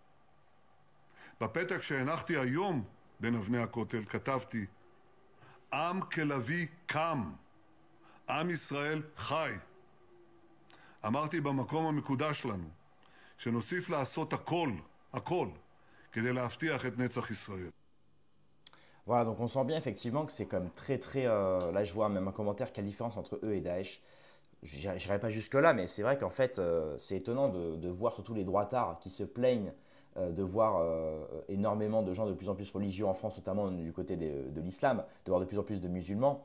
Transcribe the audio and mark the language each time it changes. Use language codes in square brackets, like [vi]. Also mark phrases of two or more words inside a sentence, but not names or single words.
[he] בפתק שהנחתי היום בין אבני הכותל כתבתי, עם כלביא קם, עם ישראל חי. אמרתי במקום המקודש לנו, שנוסיף לעשות הכל, כדי להבטיח את נצח ישראל. [fr] Voilà, donc on sent bien effectivement que c'est quand même très très... là je vois même un commentaire quelle différence entre eux et Daesh. J'irai pas jusque là, mais c'est vrai qu'en fait c'est étonnant de voir surtout les droitards qui se plaignent de voir énormément de gens de plus en plus religieux en France, notamment du côté de l'islam, de voir de plus en plus de musulmans.